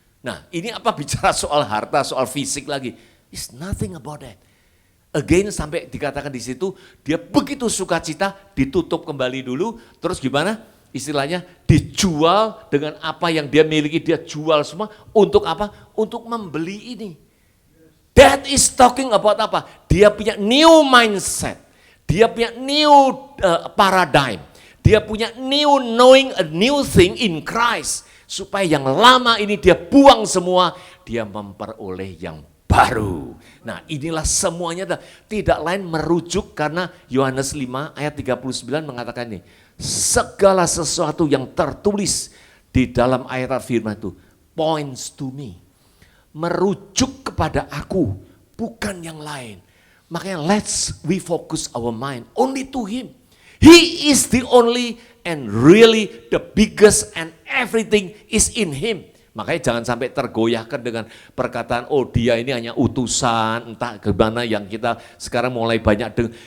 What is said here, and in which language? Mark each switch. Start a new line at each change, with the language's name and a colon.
Indonesian: Nah ini apa bicara soal harta, soal fisik lagi.
English: It's nothing about that.
Indonesian: Again sampai dikatakan di situ dia begitu sukacita, ditutup kembali dulu, terus gimana? Istilahnya dijual dengan apa yang dia miliki, dia jual semua untuk apa? Untuk membeli ini.
English: That is talking about apa?
Indonesian: Dia punya new mindset, dia punya new paradigm, dia punya
English: new knowing a new thing in Christ.
Indonesian: Supaya yang lama ini dia buang semua, dia memperoleh yang baru. Nah inilah semuanya tidak lain merujuk karena Yohanes 5 ayat 39 mengatakan ini. Segala sesuatu yang tertulis di dalam ayat firman itu
English: points to me.
Indonesian: Merujuk kepada aku, bukan yang lain. Makanya
English: we focus our mind only to Him. He is the only and really the biggest and everything is in Him.
Indonesian: Makanya jangan sampai tergoyahkan dengan perkataan, oh dia ini hanya utusan, entah gimana yang kita sekarang mulai banyak dengar.